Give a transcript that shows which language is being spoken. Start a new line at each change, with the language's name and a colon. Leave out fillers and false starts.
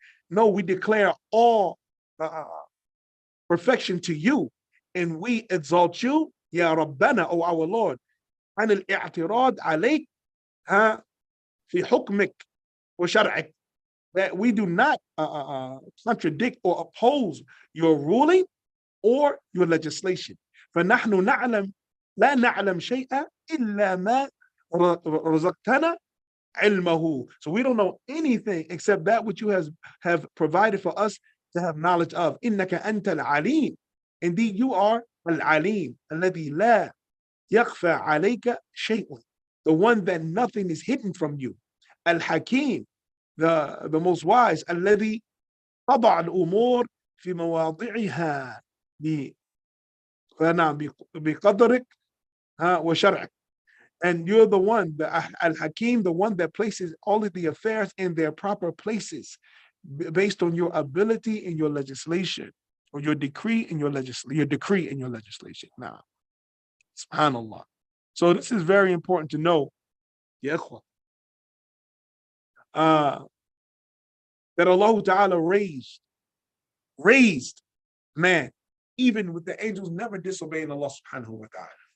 English: No, we declare all perfection to you, and we exalt you, Ya Rabbana, O our Lord,
Arabic: عن الاعتراض عليك في حكمك وشرعك,
English: that we do not contradict or oppose your ruling or your legislation.
Arabic: فنحن نعلم لا نعلم شيئا إلا ما رزقتنا علمه.
English: So we don't know anything except that which you have provided for us to have knowledge of.
Arabic: إنك أنت العليم.
English: Indeed, you are
Arabic: العليم الذي لا يَخْفَى عَلَيْكَ شَيْءٌ.
English: The one that nothing is hidden from you. Al-Hakim, the most wise.
Arabic: الذي طبع الأمور في مواضعها بقدرك وشرعك.
English: And you're the one, the Al-Hakim, the one that places all of the affairs in their proper places based on your ability in your legislation, or your decree in your legislation. Now, subhanallah. So this is very important to know, ya ikhwa, that Allah Ta'ala raised man, even with the angels never disobeying Allah subhanahu wa ta'ala.